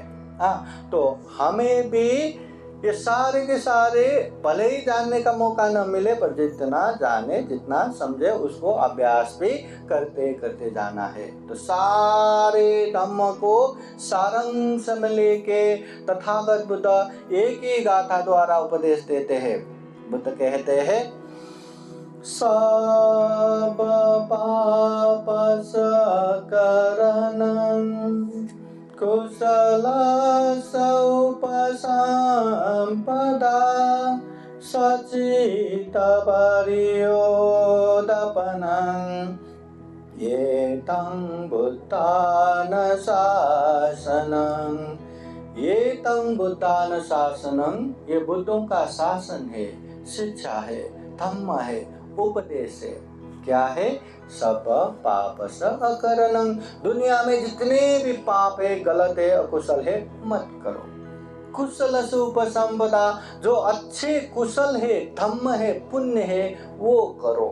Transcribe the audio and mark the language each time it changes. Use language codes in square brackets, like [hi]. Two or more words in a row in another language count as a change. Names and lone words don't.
[hi] हाँ, तो हमें भी ये सारे के सारे भले ही जानने का मौका न मिले, पर जितना जाने जितना समझे उसको अभ्यास भी करते करते जाना है। तो सारे धम्म को सारांश में लेके तथागत बुद्ध एक ही गाथा द्वारा उपदेश देते हैं। बुद्ध कहते हैं, [pi] सब पाप सकरणं कुशल उपसंपदा सचित परियोदपनं एतं बुद्धान शासनं। एतं बुद्धान शासनं, [hi] ये बुद्धों का शासन है, शिक्षा है, धम्म है, उपदेश है। क्या है? [pi] सब पाप स अकरणं, [hi] दुनिया में जितने भी पाप है, गलत है, अकुशल है, मत करो। कुशल से उपसंपदा, जो अच्छे कुशल है, धम्म है, पुण्य है, वो करो।